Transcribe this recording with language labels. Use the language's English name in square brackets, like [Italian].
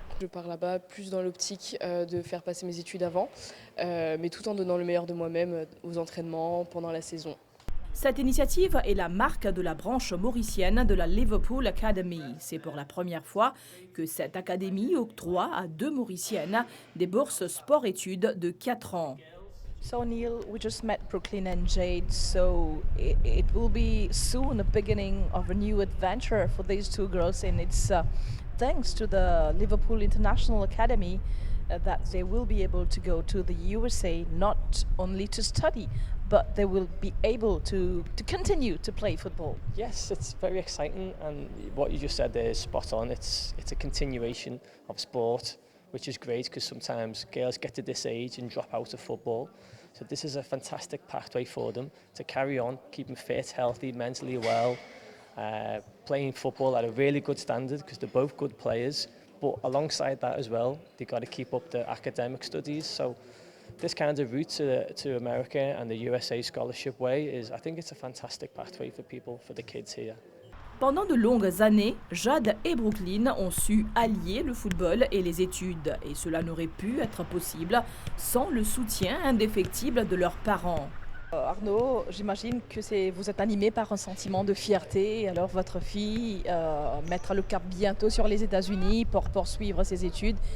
[French] Je pars là-bas plus dans l'optique de faire passer mes études avant, mais tout en donnant le meilleur de moi-même aux entraînements pendant la saison. Cette initiative est la marque de la branche mauricienne de la Liverpool Academy. C'est pour la première fois que cette académie octroie à 2 Mauriciennes des bourses sport-études de 4 ans. [English] So Neil, we just met Brooklyn and Jade, so it will be soon the beginning of a new adventure for these two girls, and it's thanks to the Liverpool International Academy that they will be able to go to the USA, not only to study, but they will be able to continue to play football. Yes, it's very exciting, and what you just said there is spot on. It's a continuation of sport, which is great because sometimes girls get to this age and drop out of football. So this is a fantastic pathway for them to carry on, keep them fit, healthy, mentally well, playing football at a really good standard because they're both good players. But alongside that as well, they've got to keep up their academic studies. So this kind of route to America and the USA scholarship way is, I think it's a fantastic pathway for people, for the kids here. [French] Pendant de longues années, Jade et Brooklyn ont su allier le football et les études. Et cela n'aurait pu être possible sans le soutien indéfectible de leurs parents. Arnaud, j'imagine que vous êtes animé par un sentiment de fierté. Alors votre fille mettra le cap bientôt sur les États-Unis pour poursuivre ses études.